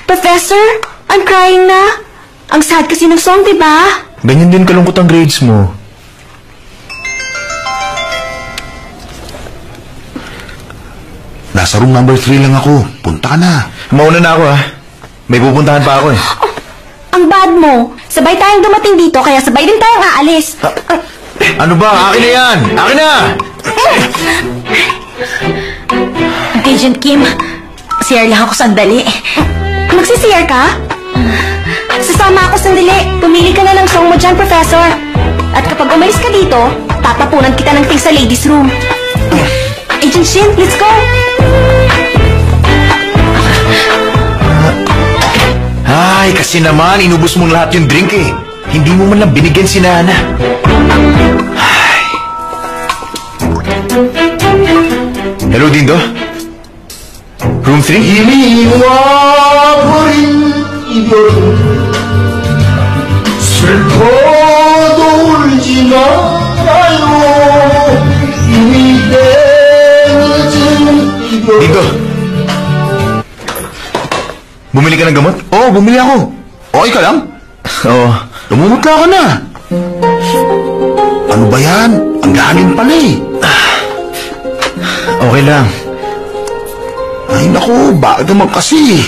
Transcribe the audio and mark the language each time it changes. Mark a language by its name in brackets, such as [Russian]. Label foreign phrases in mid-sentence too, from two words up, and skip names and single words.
[English] Professor, I'm crying na. [Filipino] Ang sad kasi ng song, di ba? Ganyan din kalungkot ang grades mo. Nasa room number 3 lang ako. Punta ka na. Mauna na ako ha. May pupuntahan pa ako eh. Ang bad mo. Sabay tayong dumating dito, kaya sabay din tayong aalis. Ano ba? Akin na yan! Akin na! Agent Kim, CR lang ako sandali. Magsi-CR ka? Sasama ako sandali. Pumili ka na ng song mo dyan, Professor. At kapag umalis ka dito, tatapunan kita ng ting sa [English] ladies' room. Agent Shin, let's go! [Filipino] Ay, kasi naman, inubos mo lahat yung drink eh. Hindi mo man lang binigyan si Nana. Ay. Hello, Dindo? Room 3? Iniwaporin iyon [Korean] 슬퍼도 울지 말아요 이미 내어진 이별 [Filipino] Dindo? Bumili ka ng gamot? Oo, bumili ako. Okay ka lang? Oo. Lumumutla ka na. Ano ba yan? Ang lalim pala eh. Okay lang. Ay naku, bakit naman kasi?